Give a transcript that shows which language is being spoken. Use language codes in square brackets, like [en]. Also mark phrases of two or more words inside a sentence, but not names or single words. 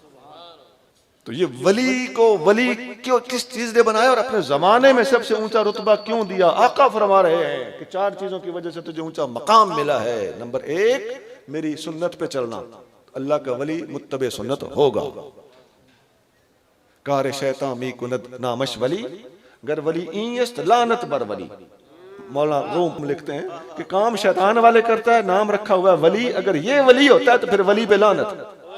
[ur] تو یہ ولی کو ولی کیوں کس چیز نے بنایا اور اپنے زمانے میں سب سے اونچا رتبہ کیوں دیا؟ آقا فرما رہے ہیں کہ 4 چیزوں کی وجہ سے تجھے اونچا مقام ملا ہے. نمبر 1 میری سنت پہ چلنا، اللہ کا ولی متبع سنت ہوگا. [fa] کار شیطان می کند نامش ولی گر ولی اینست لعنت بر ولی. [ur] مولانا روم لکھتے ہیں کہ کام شیطان والے کرتا ہے، نام رکھا ہوا ہے ولی، اگر یہ ولی ہوتا ہے تو پھر ولی پہ لعنت.